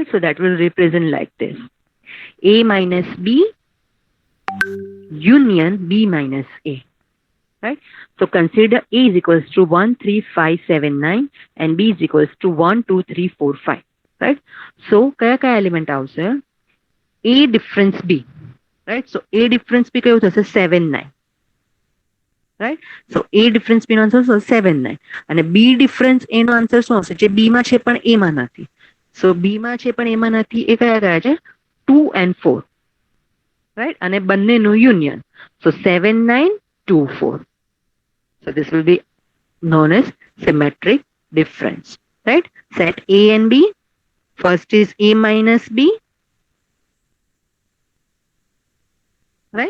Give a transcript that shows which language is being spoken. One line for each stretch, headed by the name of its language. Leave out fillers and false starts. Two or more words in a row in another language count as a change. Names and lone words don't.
English: So that will represent like this: A minus B union B minus A. Right? So consider A is equals to 13579 and B is equals to 12345. Right? So
Gujarati: કયા કયા element આવશે?
English: A difference B. Right? So A difference B
Gujarati: કયું થશે?
English: 79. Right?
Gujarati: So A difference B નો answer છે 79 અને B difference A નો answer શું આવશે? જે B માં છે પણ A માં નથી. So B માં છે પણ A માં નથી, એ કયા કયા છે?
English: 2 and 4. Right?
Gujarati: અને બંનેનું union.
English: So 7924. So this will be known as symmetric difference. Right? Set A and B. First is A minus B. Right?